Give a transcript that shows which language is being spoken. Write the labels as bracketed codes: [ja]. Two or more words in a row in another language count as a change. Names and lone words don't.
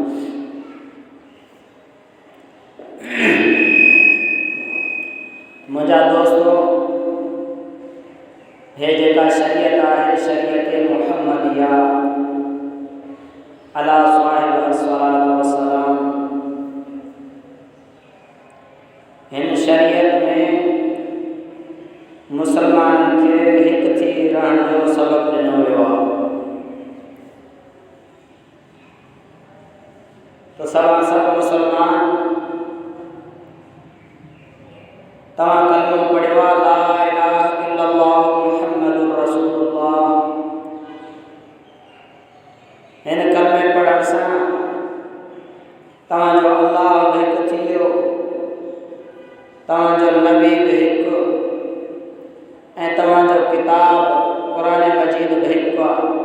[sd] मुंहिंजा दोस्तो, हे जेका शरीयत आहे, [ar] شريعة محمدية على صاحب والسلام, [sd] हिन शरीयत में मुसलमान खे हिकु थी रहण जो सबब ॾिनो वियो आहे। तो सब मुसलमान तव्हां कलमो पढ़ियो आहे [ar] لا إله إلا الله محمد رسول الله. [sd] हिन कलमे पढ़ण सां तव्हांजो अल्लाह बि हिकु थी वियो, तव्हांजो नबी बि हिकु, ऐं तव्हांजो किताब क़ुरान मजीद बि हिकु आहे।